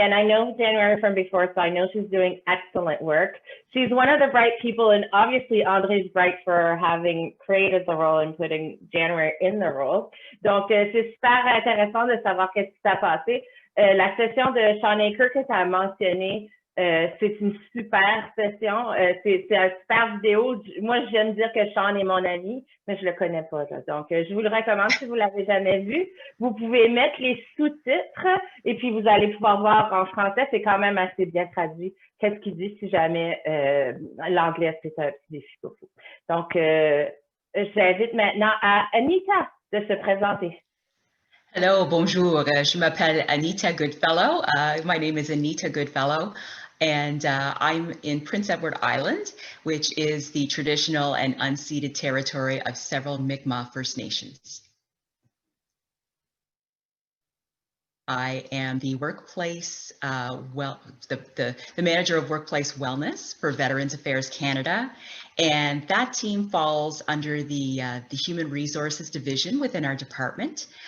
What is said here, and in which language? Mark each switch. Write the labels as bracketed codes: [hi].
[en] And I know January from before, so I know she's doing excellent work. She's one of the bright people, and obviously André's bright for having created the role and putting January in the role. [fr] Donc, c'est super intéressant de savoir qu'est-ce qui s'est passé. La session de Sean Aker que tu as mentionnée, c'est une super session, c'est un super vidéo. Moi, j'aime dire que Sean est mon ami, mais je le connais pas. Là. Donc, je vous le recommande si vous l'avez jamais vu. Vous pouvez mettre les sous-titres et puis vous allez pouvoir voir en français. C'est quand même assez bien traduit. Qu'est-ce qu'il dit si jamais l'anglais, c'est un petit défi pour vous. Donc, j'invite maintenant à Anita de se présenter. [en] Hello, [fr] bonjour. Je m'appelle Anita Goodfellow. [en] My name is Anita Goodfellow, and I'm in Prince Edward Island, which is the traditional and unceded territory of several Mi'kmaq First Nations. I am the workplace, the manager of workplace wellness for Veterans Affairs Canada, and that team falls under the Human Resources Division within our department.